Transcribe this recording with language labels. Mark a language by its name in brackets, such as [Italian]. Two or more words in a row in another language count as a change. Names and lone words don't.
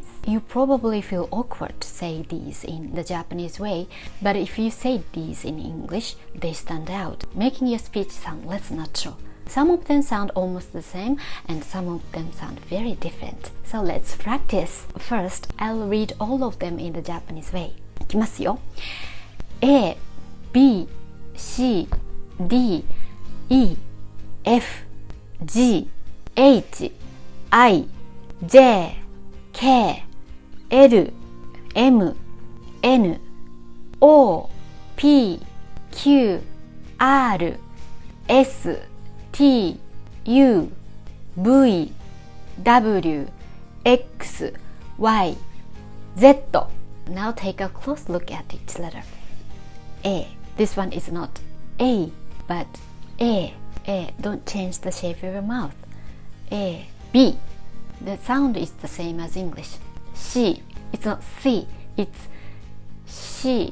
[English] You probably feel awkward to say these in the Japanese way, but if you say these in English, they stand out, making your speech sound less natural. Some of them sound almost the same, and some of them sound very different. So let's practice. First, I'll read all of them in the Japanese way. いきますよ。A, B, C, D, E, F, G, H, I, J, K, L, M, N, O, P, Q, R, S, T, U, V, W, X, Y, Z. Now take a close look at each letter. A. This one is not A, but A. A. Don't change the shape of your mouth. A. B. The sound is the same as English. C. It's not C. It's C.